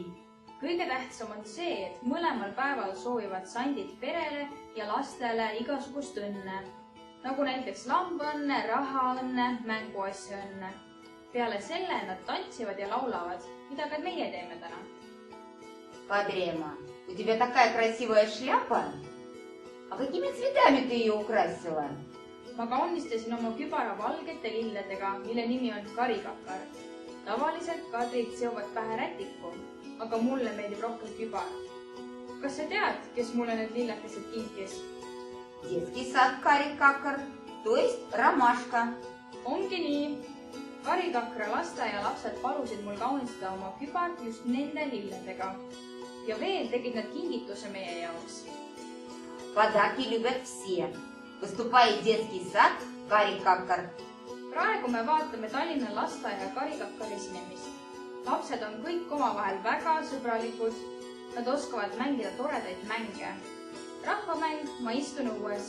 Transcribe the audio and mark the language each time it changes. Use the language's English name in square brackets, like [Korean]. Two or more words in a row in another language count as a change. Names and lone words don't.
[Estonian] kõige tähtsam on see, et mõlemal päeval soovivad sandid perele ja lastele igasugust õnne, nagu näiteks lambaõnne, rahaõnne, mänguasja õnne. Peale selle nad tantsivad ja laulavad, mida ka meie teeme täna. Kadriema, [Russian] у тебя такая красивая шляпа. А какими цветами ты ее украсила? [Estonian] Ma kaunistasin oma kübara valgete lilledega, mille nimi on karikakar. Tavaliselt kadrid seovad pähe rätiku, aga mulle meeldib rohkem kübar. Kas sa tead, kes mulle need lillekesed kinkis? [Russian] Детский сад Карикакар, то есть Ромашка. [Estonian] Ongi nii. Karikakra lasteaia lapsed palusid mul kaunistada oma kübar just nende lilledega. Ja veel tegid nad kingituse meie jaoks. [Russian] Подарки любят все. Поступай в детский сад Карикакар. [Estonian] Praegu me vaatame Tallinna lasteaia karikakari esinemist. Lapsed on kõik omavahel väga sõbralikud. Nad oskavad mängida toredaid mänge. Rahvamäng Ma istun õues.